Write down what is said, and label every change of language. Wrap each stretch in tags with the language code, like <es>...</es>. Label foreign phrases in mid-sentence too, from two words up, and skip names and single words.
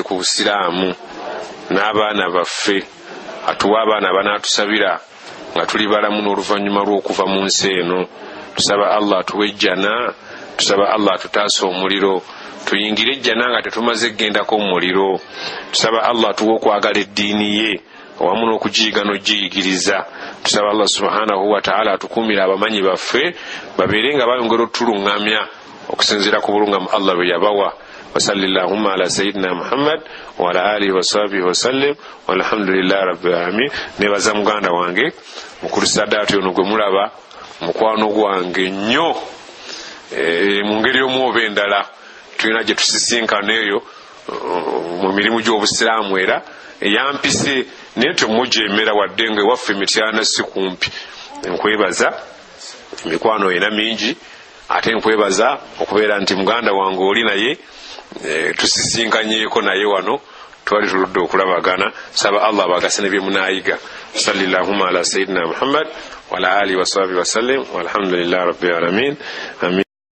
<lg>ku busiraamu n'abaana baffe atuwa abaana banaatusabira nga tuli balamu n'oluvannyuma lw'okuva mu nsi eno tusaba Allah atuwe ejjana tusaba Allah atutaasa omuliro tuyingire ejjana nga tetumaze gendako mu muliro tusaba Allah atuwe okwagala eddiini ye awamu n'okugiyiga n'ogiyigiriza tusaba Allah</lg> <ar>سبحانه وتعالى</ar> <lg>atukuumira abamanyi baffe babeere nga bayongera otuluŋŋamya okusinziira ku bulungamu Allah bwe yabawa</lg> <ar>وصلى اللهم على سيدنا محمد وعلى آله وصحبه وسلم والحمد لله رب العالمين</ar> <lg>nebaza muganda wange mukulu Saadaati ono gwe mulaba mukwano gwange nnyo mu ngeri omu oba endala tulina gye tusisinkana eyo mu mirimu gy'obusiraamu era eyampise naye temugyemera wadde nga ewaffe emityana si kumpi nkwebaza emikwano ena mingi ate nkwebaza okubeera nti muganda wange oli naye tusisinkanyeeko naye wano twali tuludde okulabagana saba Allah abagase ne bye munaayiga</lg> <ar>صلى الله على سيدنا محمد وعلى آله وصحبه وسلم والحمد لله رب العالمين آمين.</ar>